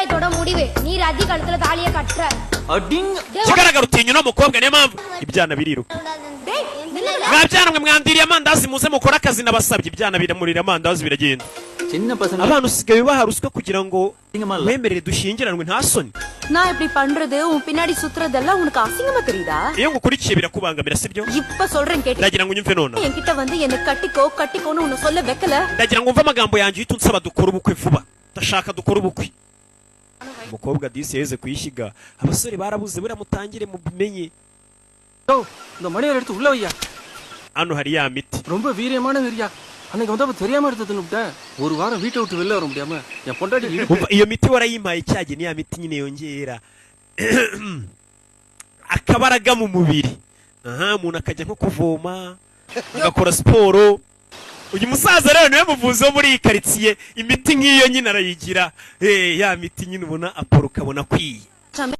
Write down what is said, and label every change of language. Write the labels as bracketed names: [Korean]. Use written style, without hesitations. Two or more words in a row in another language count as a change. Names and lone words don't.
[Kinyarwanda] Kigaragara utinya no mukobwa niyo mpamvu ibyana biriruka. Mwabyana mwe mwandiriye amandazi muze mukora akazi nabasabye ibyana biramurira amandazi biragenda. Abantu usigaye baharuswa kugira ngo wemerere dushyingiranwe nta soni. [Tamil] நான் இப்படி பண்றது உன் பின்னாடி சுத்துறதெல்லாம் உனக்கு அசிங்கமா தெரியுதா? [Kinyarwanda] Iyo ngukurikiye birakubangamira sibyo? [Tamil] இப்ப சொல்றேன் கேட்டு. [Kinyarwanda] Ndagira ngo unyumve none. [Tamil] என்கிட்ட வந்து என்ன கட்டிக்கோன்னு உன்னை சொல்ல வைக்கல. [Kinyarwanda] Ndagira ngo umve amagambo yanjye uhita unsaba dukora ubukwe vuba. Ndashaka dukora ubukwe. Umukobwa disi yeze kuyishiga. Abasore barabuze buramutangire mu bimenye. [Tamil] இந்த மணியை எடுத்து உள்ள வையா. [Kinyarwanda] Hano hari ya miti. [Tamil] ரொம்ப வீரியமான வீரியா. அன்னைக்கு வந்து தெரியாம எடுத்துட்டேன். ஒரு வாரம் வீட்டை விட்டு வெளில வர முடியாம என் பொண்டாட்டி [Kinyarwanda] iyo miti warayimpaye cyage ni ya miti nyine yongera akabaraga mu mubiri. Umuntu akajya nko kuvoma agakora siporo. Uyu musaza rero niwe muvuzi wo muri iyi karitsiye imiti nk'iyo nyine arayigira ya miti nyine ubona aporo ukabona kwiye.